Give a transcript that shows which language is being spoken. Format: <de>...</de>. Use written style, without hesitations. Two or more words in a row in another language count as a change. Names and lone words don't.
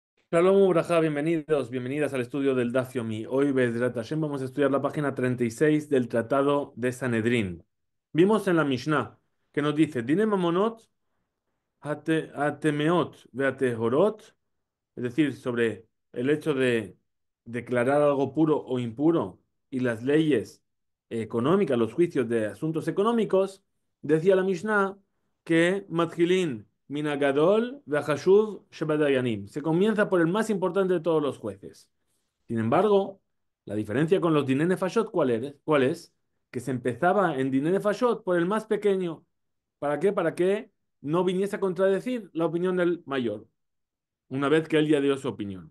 <he>שלום וברכה,</he> <es>bienvenidos, bienvenidas al estudio del Daf Yomi. Hoy,</es> <he>בעזרת השם,</he> <es>vamos a estudiar la página 36 del Tratado de Sanedrín. Vimos en la Mishnah que nos dice,</es> <he>דיני ממונות הטמאות והטהורות,</he> <es>es decir, sobre el hecho de declarar algo puro o impuro y las leyes económicas, los juicios de asuntos económicos, decía la Mishnah que</es> <he>מתחילין מן הגדול והחשוב שבדיינים.</he> <es>Se comienza por el más importante de todos los jueces. Sin embargo, la diferencia con los</es> <he>דיני נפשות,</he> <es>¿cuál es? Que se empezaba en</es> <he>דיני נפשות</he> <es>por el más pequeño. ¿Para qué? Para que no viniese a contradecir la opinión del mayor, una vez que él ya dio su opinión.</es>